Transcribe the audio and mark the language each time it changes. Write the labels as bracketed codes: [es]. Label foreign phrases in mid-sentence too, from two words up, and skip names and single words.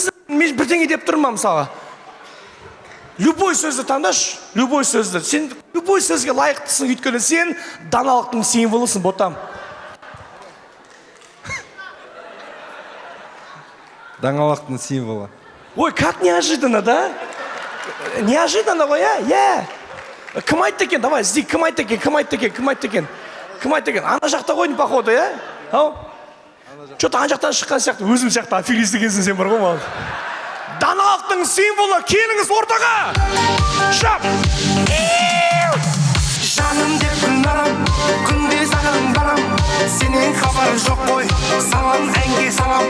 [kk] Өзі мен бірдеңе деп тұрмын мысалға. Любой сөзді таңдаш, любой сөзді. Сен любой сөзге лайықтысың, өйткені сен даналықтың символысың ботам. Даналықтың символы. Ой, [ru] как неожиданно, да? Неожиданно ғой, я. [kk] Кім айтты екен? Давай, іздей, кім айтты екен? Ана жақта қойдың походу, я? Ау? Что-то ана жақтан шыққан сияқты, өзім сияқты аферист екенсің сен бар ғой маған. Даналықтың символы, келіңіз ортаға! Шап! Жаным деп күнарам, күнде саған барам. Сенен хабар жоқ қой, салам әнге салам.